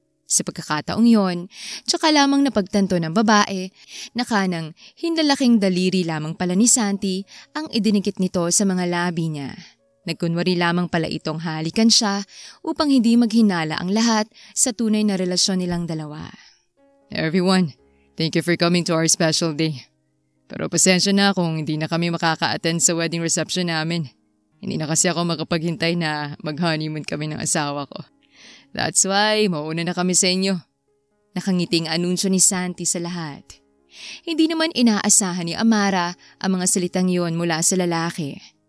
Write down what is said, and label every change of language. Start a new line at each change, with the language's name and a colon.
Filipino: Sa pagkakataong yon, tsaka lamang napagtanto ng babae na kanang hinlalaking daliri lamang pala ni Santi ang idinikit nito sa mga labi niya. Nagkunwari lamang pala itong halikan siya upang hindi maghinala ang lahat sa tunay na relasyon nilang dalawa.
English: Everyone, thank you for coming to our special day.
Filipino: Pero pasensya na kung hindi na kami makaka-attend sa wedding reception namin. Hindi na kasi ako makapaghintay na mag-honeymoon kami ng asawa ko.
English: That's why
Filipino: mauna na kami sa inyo. Nakangiting anunsyo ni Santi sa lahat. Hindi naman inaasahan ni Amara ang mga salitang yon mula sa lalaki.